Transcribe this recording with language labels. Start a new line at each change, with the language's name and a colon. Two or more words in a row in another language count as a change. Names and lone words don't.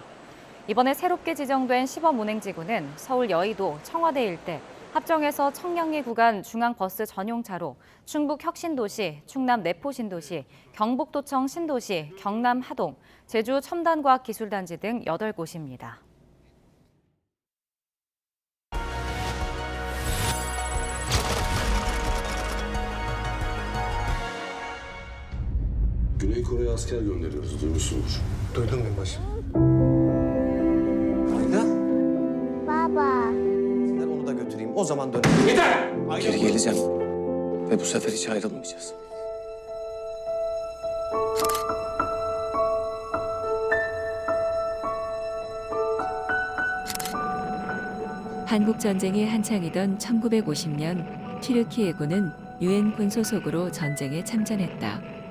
Korean: 이번에 새롭게 지정된 시범 운행지구는 서울 여의도, 청와대 일대, 합정에서 청량리 구간 중앙버스 전용차로, 충북 혁신도시, 충남 내포신도시, 경북도청 신도시, 경남 하동, 제주 첨단과학기술단지 등 8곳입니다.
Turkish: Güney Kore'ye asker gönderiyoruz, duymuşsundur. Duydum binbaşı. Ayla, Baba. ben onu da götüreyim. O zaman dönelim. Yeter! Geri geleceğim. Ve bu sefer hiç ayrılmayacağız.
Korean: 한국 전쟁이 한창이던 1950년 튀르키 해군은 유엔 군 소속으로 전쟁에 참전했다.